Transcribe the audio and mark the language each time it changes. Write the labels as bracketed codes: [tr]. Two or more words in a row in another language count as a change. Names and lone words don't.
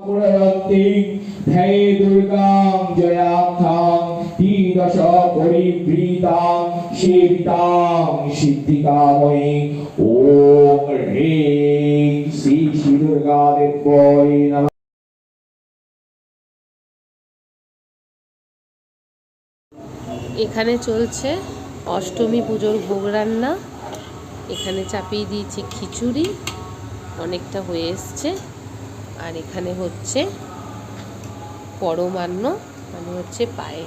[sa] ध्यै दुर्गां जयार्थां तीदश परिवृतां सेवितां सिद्धिकामयी ॐ ह्रीं श्री श्री दुर्गा देव्यै नमः। [bn] এখানে চলছে অষ্টমী পুজোর ভোগ রান্না। এখানে চাপিয়ে দিয়েছি খিচুড়ি, অনেকটা হয়ে এসছে। আর এখানে হচ্ছে পরমান্ন, মানে হচ্ছে পায়েস।